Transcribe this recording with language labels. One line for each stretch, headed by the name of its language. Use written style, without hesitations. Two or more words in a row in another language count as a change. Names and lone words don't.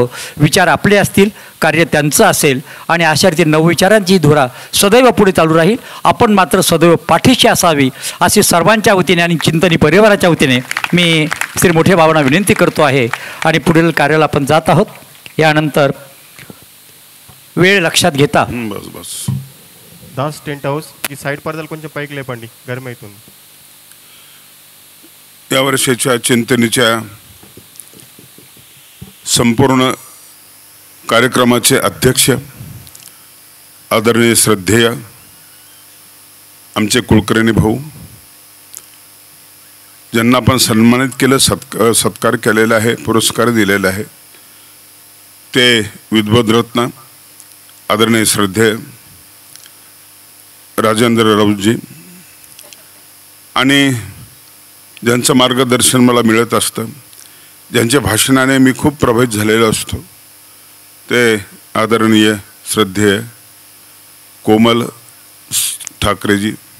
Marathi: विचार आपले असतील, कार्य त्यांचं असेल आणि अशा रीती नवविचारांची धुरा सदैव पुढे चालू राहील. आपण मात्र सदैव पाठीशी असावी अशी सर्वांच्या वतीने आणि चिंतनी परिवाराच्या वतीने मी श्री मोठे भावांना विनंती करतो आहे. आणि पुढील कार्याला आपण जात आहोत. यानंतर वेळ लक्षात घेता बस बस
Telugu: दास टेंट हाउस ఈ సైడ్ పరదలు కొంచెం పైకి లేపండి గర్మ అవుతుంది.
Marathi: या वर्षाच्या चिंतनेच्या संपूर्ण कार्यक्रमाचे अध्यक्ष आदरणीय श्रद्धेय आमचे कुलकर्णी भाऊ, ज्यांना आपण सन्मानित केलं, सत्कार केलेला आहे, पुरस्कार दिलेला आहे, ते विद्वद्रत्न आदरणीय श्रद्धेय राजेंद्र राऊतजी, आणि ज्यांचं मार्गदर्शन मला मिळत असतं, ज्यांच्या भाषणाने मी खूप प्रभावित झालेलो असतो, ते आदरणीय श्रद्धेय कोमल ठाकरेजी.